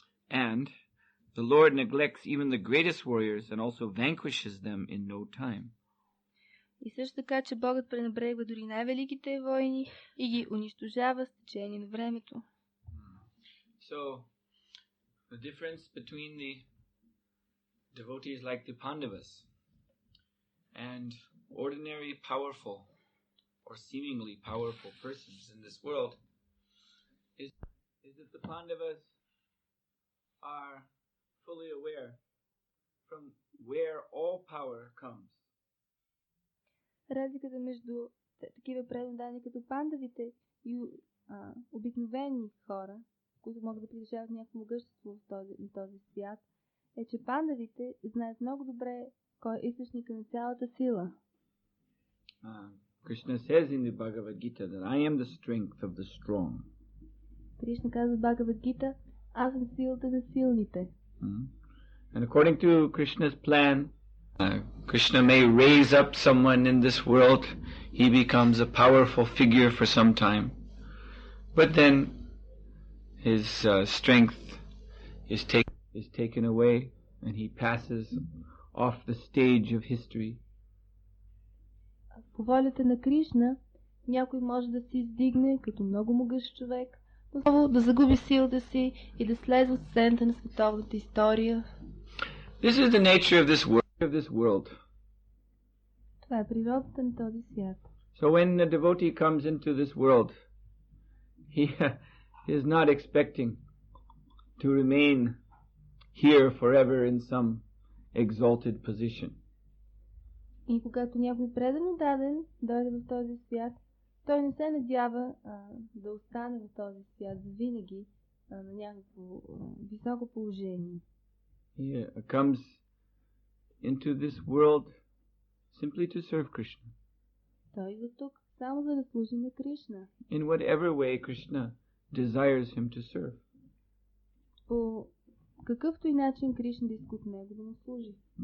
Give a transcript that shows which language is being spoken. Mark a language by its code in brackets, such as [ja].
[en] And the Lord neglects even the greatest warriors and also vanquishes them in no time. [bg] И също така, че Богът пренебрегва дори най-великите войни и ги унищожава с течение на времето. [en] So, the difference between the devotees like the Pandavas and ordinary powerful or seemingly powerful persons in this world is that the Pandavas are fully aware from where all power comes. [bg] Разликата между такива предадени като пандавите и обикновени хора, които могат да притежават някакво могъщество на този свят, е, че пандавите знаят много добре кой е източника на цялата сила. [en] Krishna says in the Bhagavad Gita that I am the strength of the strong. [bg] Кришна казва в Бхагавад Гита, аз съм силата на силните. [en] And according to Krishna's plan, Krishna may raise up someone in this world. He becomes a powerful figure for some time. But then his strength is taken away and he passes off the stage of history. [bg] По волята на Кришна, някой може да се издигне като много могъщ човек, но да загуби силата си и да слезе от сцената на световната история. [en] This is the nature of this world. [bg] Това е природата на този свят. [en] So when a devotee comes into this world, he is not expecting to remain here forever in some exalted position. [bg] И когато някой предано даден дойде в този свят, той не се надява да остане в този свят завинаги на някакво високо положение. [en] He comes into this world simply to serve Krishna. [bg] Той идва тук само за да служи на Кришна. [en] In whatever way Krishna desires him to serve. [bg] По какъвто и начин Кришна да иска от него да му служи.